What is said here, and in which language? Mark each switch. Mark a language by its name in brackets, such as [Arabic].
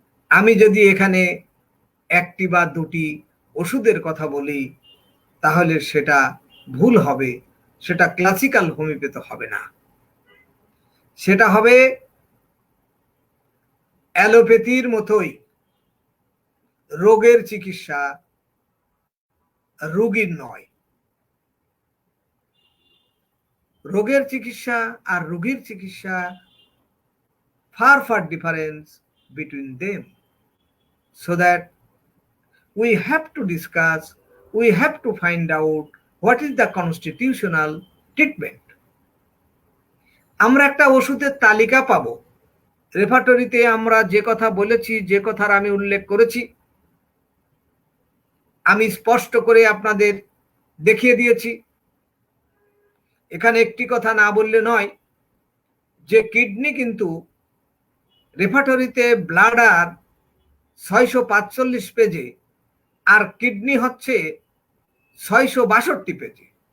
[Bangla] আমি যদি এখানে একটি বা দুটি ওষুধের কথা বলি তাহলে সেটা ভুল হবে, সেটা ক্লাসিক্যাল হোমিওপ্যাথি হবে না, সেটা হবে অ্যালোপ্যাথির মতোই রোগের চিকিৎসা, রোগীর নয়। রোগের চিকিৎসা আর রোগীর চিকিৎসা [English] far difference between them, so that we have to discuss, we have to find out what is the constitutional treatment. [Bangla] আমরা একটা ওষুধের তালিকা পাবো, রেপার্টরিতে আমরা যে কথা বলেছি, যে কথার আমি উল্লেখ করেছি, আমি স্পষ্ট করে আপনাদের দেখিয়ে দিয়েছি। এখানে একটি কথা না বললে নয় যে কিডনি কিন্তু রেপার্টরিতে ব্লাডার 645 পেজে আর কিডনি হচ্ছে 662 পেজে।